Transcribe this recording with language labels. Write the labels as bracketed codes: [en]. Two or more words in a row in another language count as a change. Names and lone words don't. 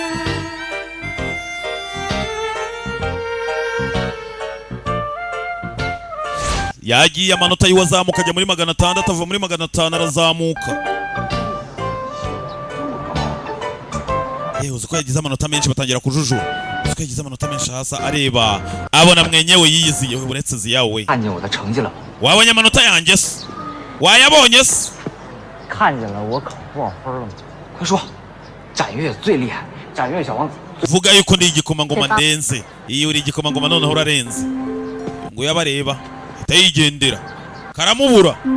[rw] Yagiye amanota yiwe azamuka ajya muri 600 ava muri 500 arazamuka. Uzi ko yagize amanota menshi batangira kujujura. Uzi ko yagize amanota menshi hasa areba abona mwenyewe yiyiziye uretse ziyawe. [zh] 看见我的成绩了吗？ [rw] Wabonye amanota yanjye se? Wayabonye se? [zh] 看见了我考多少分了吗？快说，展越最厉害，展越小王子。 [rw] Vuga yuko ndi igikomangoma ndenze. Iyo uri igikomangoma none urarenze. Ngo yabareba itayigendera. Karamubura.